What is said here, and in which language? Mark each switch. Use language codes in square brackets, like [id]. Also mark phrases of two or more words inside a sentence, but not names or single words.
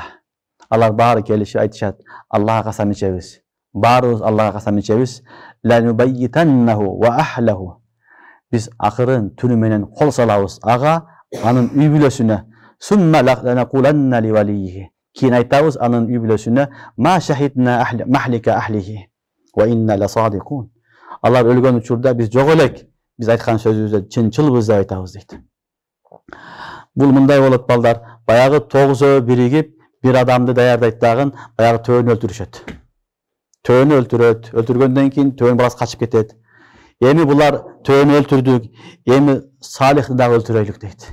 [ky] Алар баары келишип айтышат: "Аллахга касам ичебиз. Баарыбыз Аллахга касам ичебиз. [ar] لنبيتنه وأهله." [ky] Биз акырын түнү менен кол салабыз ага, анын үй бүлөсүнө. [ar] ثم لنقولن لوليه. [ky] Кийин айтабыз анын үй бүлөсүнө: [ar] "ما شهدنا مهلك أهله وإنا لصادقون." [ky] Алар өлгөн учурда биз жок элек. Биз айткан сөзүбүздө чынчылбыз деп айтабыз дейт. Бул мындай болот балдар. Баягы 9 биригип бир адамды даярдайт дагы, баягы төөнү өлтүрүшөт. Төөнү өлтүрөт. Өлтүргөндөн кийин төөнү баласы качып кетет. Эми булар төөнү өлтүрдүк, эми Салихти дагы өлтүрөйлүк дейт.